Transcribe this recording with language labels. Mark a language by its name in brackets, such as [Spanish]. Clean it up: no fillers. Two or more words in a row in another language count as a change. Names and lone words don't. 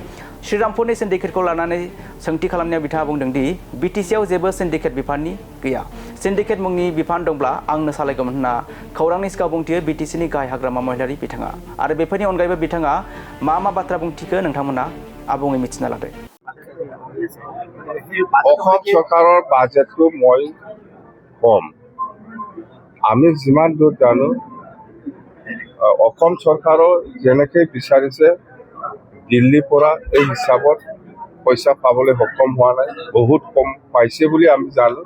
[Bodo] श्रीरामपुरनि सिन्डिकेटखौ लानानै सोंथि खालामनायाव बिथाङा बुंदों दि बिटिसिआव जेबो सिन्डिकेट बिफाननि गैया। सिन्डिकेट मुंनि बिफान दंब्ला आंनो सालायगौमोन होनना खौरांनि सिगाङाव बुंथियो बिटिसिनि गाहाय हाग्रामा महिलारि बिथाङा। आरो बेफोरनि अनगायैबो बिथाङा मा बाथ्रा बुंथिखो नोंथांमोना आबुङै मिथिना लादो। [Assamese] অসম চৰকাৰৰ বাজেটটো মই কম আমি যিমান দূৰ জানো অসম চৰকাৰৰ যেনেকৈ বিচাৰিছে দিল্লীৰ পৰা এই হিচাপত পইচা পাবলৈ সক্ষম হোৱা নাই, বহুত কম পাইছে বুলি আমি জানো।